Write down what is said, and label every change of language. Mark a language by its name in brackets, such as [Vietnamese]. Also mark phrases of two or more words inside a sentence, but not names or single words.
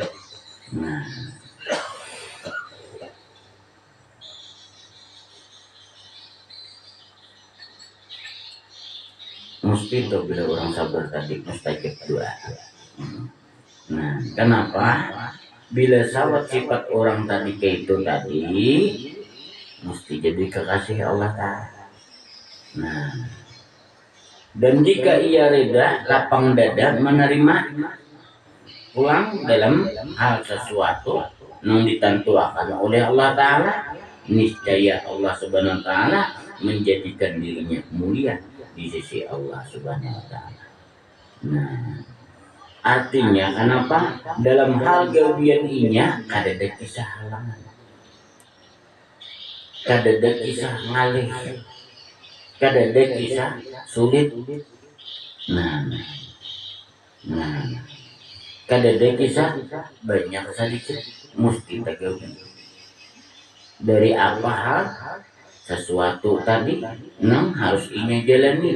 [Banjar] Nah, mesti tuh bila orang sabar tadi mustajab doa. Nah, kenapa? Bila sawat sifat orang tadi kayak itu tadi, mesti jadi kekasih Allah Ta'ala. Nah, dan jika ia reda, lapang dada menerima pulang dalam hal sesuatu yang ditentukan oleh Allah Ta'ala, niscaya Allah [Arabic] Subhanahu wa Ta'ala [Banjar] menjadikan dirinya mulia di sisi Allah [Arabic] Subhanahu wa Ta'ala. [Banjar] Nah, artinya kenapa? Dalam hal gawian inya kadada kisah halangan, kadada kisah ngalih, kadada kisah sulit. Nah, kadada kisah banyak sedikit mesti tergawi dari apa hal sesuatu tadi nang harus inya jalani.